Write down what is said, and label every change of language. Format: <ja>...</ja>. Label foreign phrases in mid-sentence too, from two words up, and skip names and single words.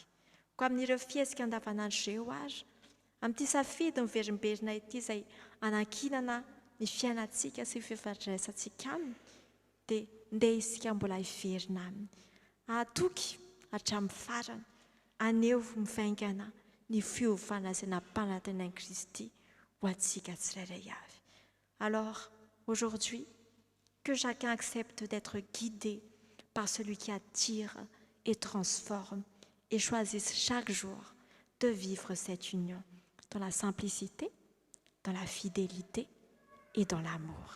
<mg>Ko amin'ireo fihesika andavanandro ireo ary, amin'ity safidy miverimberina ity izay hanankinana ny fiainantsika sy fifandraisantsika aminy, dia ndeha isika mbola hiverina aminy. Ahatoky hatramin'ny farany, aneho mivaingana ny fiovana izay nampanantenain'i Kristy ho antsika tsirairay avy.</mg> <fr>Alors, aujourd'hui, que chacun accepte d'être guidé par celui qui attire et transforme et choisisse chaque jour de vivre cette union dans la simplicité, dans la fidélité et dans l'amour.</fr>